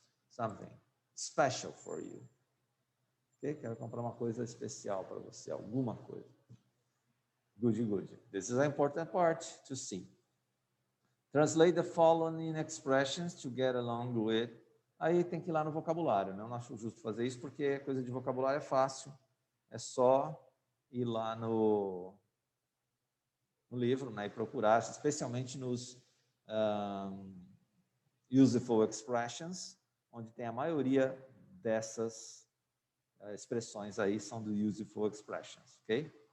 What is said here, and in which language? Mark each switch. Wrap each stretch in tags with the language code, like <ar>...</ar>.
<en>Something special for you. Okay?</en> <pt>Quero comprar uma coisa especial para você, alguma coisa.</pt> <en>Good. This is an important part to see. Translate the following expressions to get along with.</en> <pt>Aí tem que ir lá no vocabulário, né? Eu não acho justo fazer isso porque coisa de vocabulário é fácil. É só ir lá no livro, né, e procurar, especialmente nos useful expressions, onde tem a maioria dessas expressões aí são do useful expressions, ok?</pt>